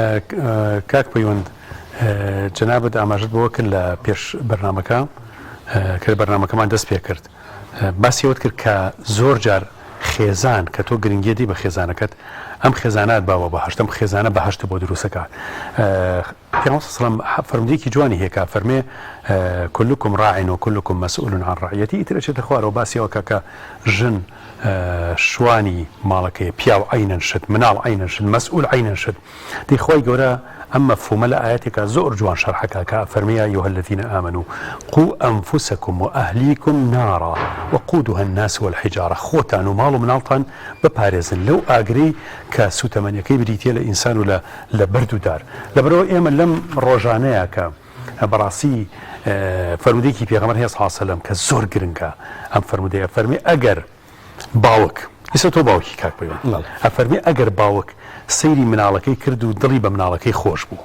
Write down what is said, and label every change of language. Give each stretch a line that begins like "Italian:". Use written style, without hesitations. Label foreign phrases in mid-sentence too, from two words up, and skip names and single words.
Central Kurdish: کاک پەیوەند جەنابەت ئاماژت بۆ کرد لە پێش بەرنامەکە کە بەرنامەکەمان دەست پێ کرد باسیەوەت کرد کە زۆر جار خێزان کە تۆ گرنگیەتی بە خێزانەکەت ئەم خێزانات باوە بەهشتم خێزانە بەهشت بۆ دروستەکە پێغەمبەر سەڵام فەرمودەیەکی جوانی هەیە فەرمێ
Arabic: كلكم راع وكلكم مسؤول عن رعيته
Central Kurdish: ئیترەچێتە خوارەوە باسیەوە کە ژن شوانی ماڵەکەی پیا و عینەن شت مناڵ عینەن شت مەسئول عینەن شت دەی خۆی گەورە ئەم مەفهومە لە ئاەتێکە زۆر جوان شەرحەکە کە فەرمێ
Arabic: یا ئەیها الذین آمنوا قوا أنفسكم وأهليكم نارا وقودها الناس والحجارة
Central Kurdish: خۆتان و ماڵ و مناڵتان بپارێزن لەو ئاگرەی کە سوتەمەنیەکەی بریتە لە ئینسان و لە بەرد و دار لەبەرەوە ئێمە لەم ڕۆژانەیە کە بەڕاستی فەرمودەیەکی پێغەمبەر هەیە
Arabic: صلی الله علیه و سلم
Central Kurdish: کە زۆر گرنگە ئەم فەرمودەیە فەرمێ ئەگەر باوک ئێستا تۆ باوکی کاک پەیوەند ئەفەرمێ ئەگەر باوک سەیری مناڵەکەی کرد و دڵی بە مناڵەکەی خۆش بوو